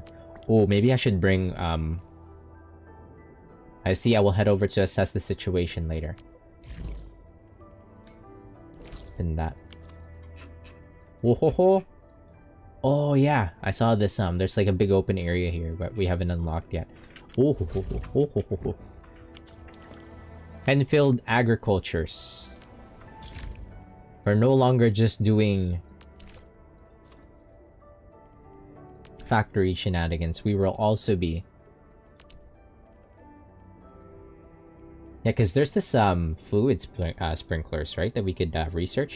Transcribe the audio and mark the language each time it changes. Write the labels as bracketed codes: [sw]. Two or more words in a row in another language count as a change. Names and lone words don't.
[en] Oh, maybe I should bring, I see. I will head over to assess the situation later. And that. Whoa ho ho! Oh yeah, I saw this. There's like a big open area here, but we haven't unlocked yet. Oh ho ho ho ho ho ho ho. Endfield agricultures. We're no longer just doing factory shenanigans. We will also be. Yeah, because there's this fluid sprinklers, right, that we could research.